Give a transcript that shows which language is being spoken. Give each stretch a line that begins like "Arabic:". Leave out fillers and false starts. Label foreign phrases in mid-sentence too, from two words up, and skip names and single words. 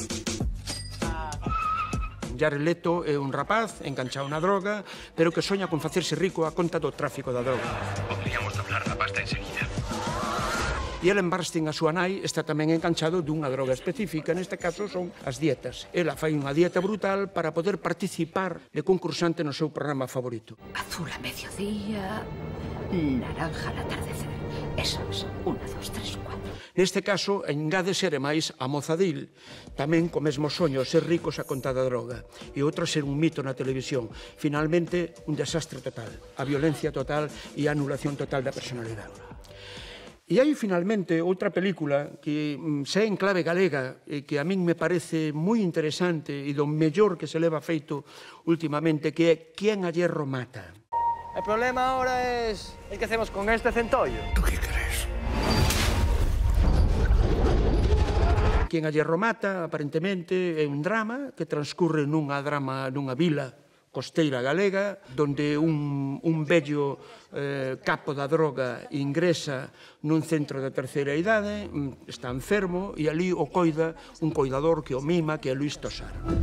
Galician: Jared Leto é un rapaz enganchado na droga, pero que soña con facerse rico a conta do tráfico da droga.
Spanish: Podríamos doblar la pasta enseguida.
Galician: E Ellen Burstyn, a súa nai, está tamén enganchado dunha droga específica, neste caso son as dietas. Ela fai unha dieta brutal para poder participar de concursante no seu programa favorito.
Spanish: Azul a mediodía, naranja al atardecer. Eso es, 1, 2, 3, 4.
Galician: Neste caso, engádese ademais a mozadil, tamén co mesmo soño, ser ricos a conta da droga, e outra ser un mito na televisión. Finalmente, un desastre total, a violencia total e a anulación total da personalidade. E hai, finalmente, outra película que se é en clave galega e que a min me parece moi interesante e do mellor que se leva feito últimamente, que é Quien a hierro mata.
Spanish: El problema ahora es ¿qué hacemos con este centollo? ¿Tú qué crees?
Galician: Quien a hierro mata, aparentemente, é un drama que transcurre nunha vila costeira galega, donde un vello capo da droga ingresa nun centro de terceira idade, está enfermo, e ali o coida un coidador que o mima, que é Luis Tosar.